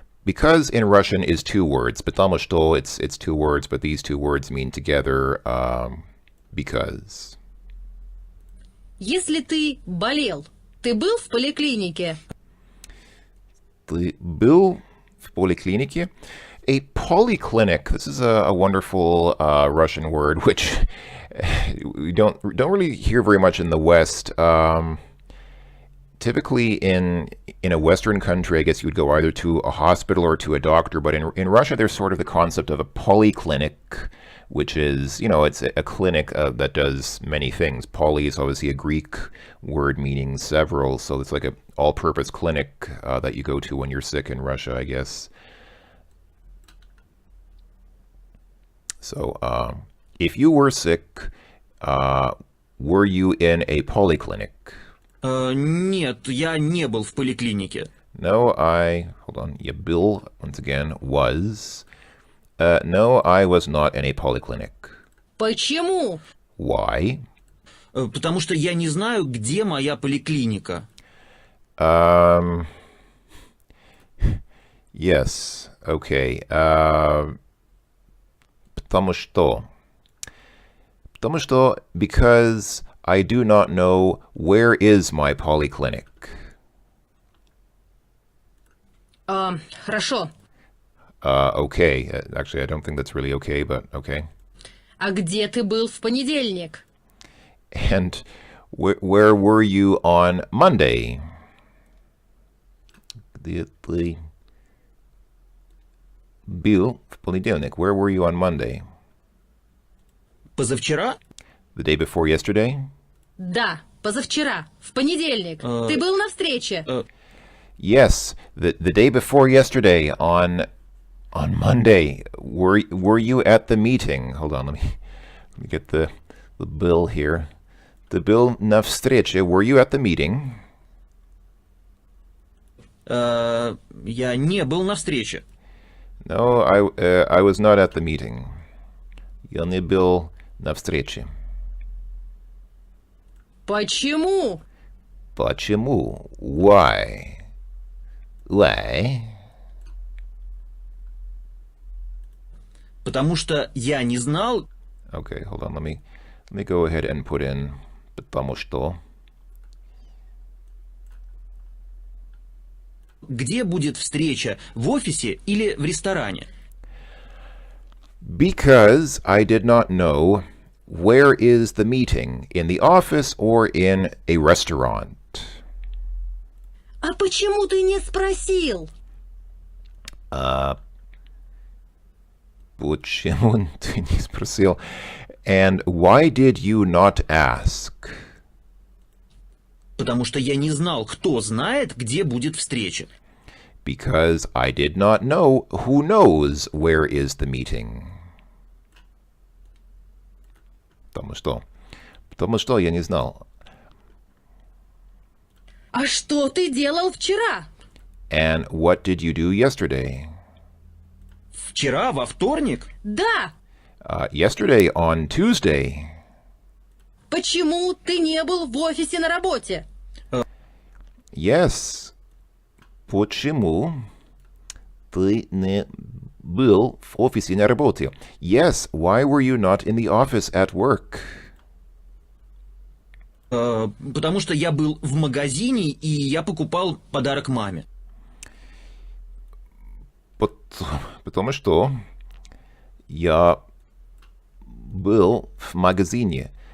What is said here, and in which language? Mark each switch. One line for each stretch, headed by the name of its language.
English: Because in Russian is two words.
Russian: Потому что
English: it's two words, but these two words mean together because.
Russian: Если ты болел, ты был в поликлинике? Ты был в поликлинике?
English: A polyclinic. This is a wonderful Russian word, which we don't really hear very much in the West. Typically in a Western country, I guess you would go either to a hospital or to a doctor, but in Russia there's sort of the concept of a polyclinic, which is, it's a clinic that does many things. Poly is obviously a Greek word meaning several, so it's like an all-purpose clinic that you go to when you're sick in Russia, I guess. So if you were sick, were you in a polyclinic?
Russian: Нет, я не был в поликлинике.
English: No, hold on,
Russian: я был,
English: once again, was. No, I was not in a polyclinic.
Russian: Почему?
English: Why?
Russian: Потому что я не знаю, где моя поликлиника.
English: Yes, okay.
Russian: Потому что,
English: because I do not know where is my polyclinic.
Russian: Хорошо.
English: Okay. Actually, I don't think that's really okay, but okay.
Russian: А где ты был в понедельник?
English: And where were you on Monday?
Russian: Где ты был в понедельник?
English: Where were you on Monday?
Russian: Позавчера?
English: The day before yesterday?
Russian: Да, позавчера, в понедельник. Ты был на встрече?
English: Yes, the day before yesterday on Monday. Were you at the meeting? Hold on, let me get the bill here. The bill
Russian: на встрече.
English: Were you at the meeting?
Russian: Я не был на встрече.
English: No, I was not at the meeting.
Russian: Я не был на встрече. Почему? Почему?
English: Why? Why?
Russian: Потому что я не знал...
English: Okay, hold on. Let me go ahead and put in
Russian: потому что. Где будет встреча, в офисе или в ресторане?
English: Because I did not know where is the meeting, in the office or in a restaurant.
Russian: А почему ты не спросил? Почему ты не спросил?
English: And why did you not ask?
Russian: Потому что я не знал, кто знает, где будет встреча.
English: Because I did not know who knows where is the meeting.
Russian: Потому что я не знал. А что ты делал вчера?
English: And what did you do yesterday?
Russian: Вчера, во вторник? Да.
English: Yesterday on Tuesday.
Russian: Почему ты не был в офисе на работе?
English: Yes.
Russian: Почему ты не был в офисе на работе?
English: Yes, why were you not in the office at work?
Russian: Потому что я был в магазине, и я покупал подарок маме. Потому что я был в магазине.